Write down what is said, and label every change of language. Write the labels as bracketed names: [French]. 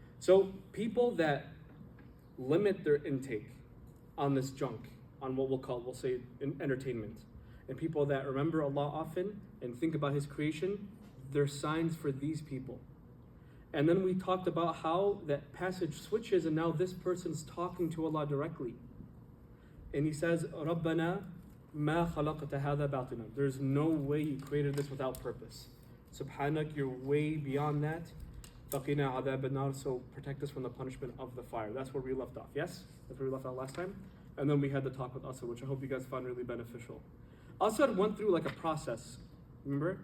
[English] So people that limit their intake on this junk, on what we'll say entertainment, and people that remember Allah often and think about His creation, they're signs for these people. And then we talked about how that passage switches and now this person's talking to Allah directly. And he says, [Arabic] رَبَّنَا مَا خَلَقْتَ هَذَا بَاطِلًا. [English] There's no way you created this without purpose. Subhanak, you're way beyond that. [Arabic] فَقِنَا عَذَابَ النَّارِ. [English] So protect us from the punishment of the fire. That's where we left off, yes? That's where we left off last time. And then we had the talk with Asad, which I hope you guys found really beneficial. Asad went through like a process, remember?